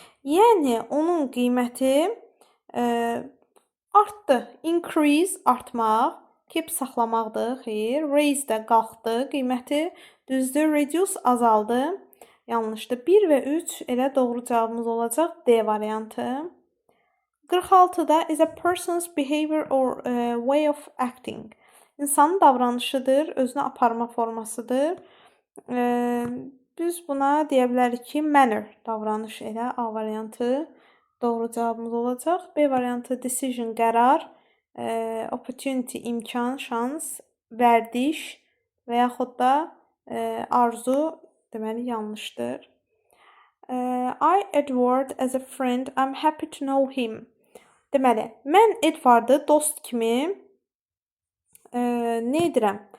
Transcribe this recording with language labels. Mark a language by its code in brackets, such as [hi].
[az] Yəni onun qiyməti artdı. Increase artmaq, keep saxlamaqdır, xeyr. Raise də qalxdı qiyməti, düzdür. Reduce azaldı, yanlışdır. 1 və 3 elə doğru cavabımız olacaq D variantı. [en] 46-da is a person's behavior or way of acting. [az] İnsanın davranışıdır, özünü aparma formasıdır. Biz buna deyə bilərik ki, manner, davranış elə A variantı doğru cavabımız olacaq. B variantı decision, qərar, opportunity, imkan, şans, vərdiş və yaxud da arzu, deməli yanlışdır. [en] I Edward as a friend, I'm happy to know him. [az] Deməli, mən Edvardı dost kimi nə edirəm?